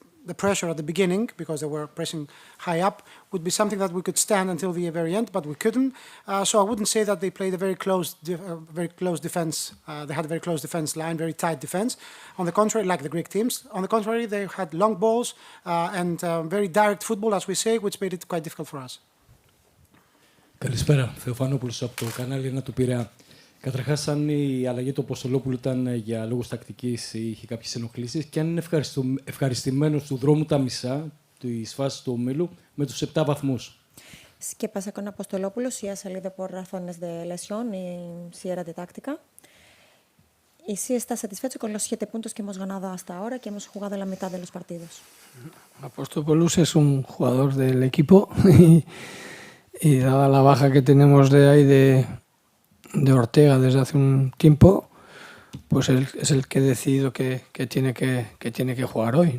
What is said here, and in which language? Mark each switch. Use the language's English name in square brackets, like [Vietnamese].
[English] the pressure at the beginning, because they were pressing high up, would be something that we could stand until the very end, but we couldn't. So I wouldn't say that they played a very close defense. They had a very close defense line, very tight defense. On the contrary, like the Greek teams, on the contrary, they had long balls and very direct football, as we say, which made it quite difficult for us. [Greek] Καλησπέρα, Θεοφανόπουλος από το κανάλι 1 του Πειραιά. Καταρχάς, αν η αλλαγή του Αποστολόπουλου ήταν για λόγους τακτικής ή είχε κάποιες ενοχλήσεις, και αν είναι ευχαριστημένος του δρόμου τα μισά της φάσης του ομίλου με τους 7 βαθμούς. [Spanish] ¿Qué pasa con Apostolopoulos? Si ha salido por razones de lesión y si era de táctica. Y si está satisfecho con los 7 puntos que hemos ganado hasta ahora, que hemos jugado la mitad de los partidos. Apostolopoulos es un jugador del equipo y dada la baja que tenemos de ahí de Ortega desde hace un tiempo, pues él es el que he decidido que tiene que jugar hoy.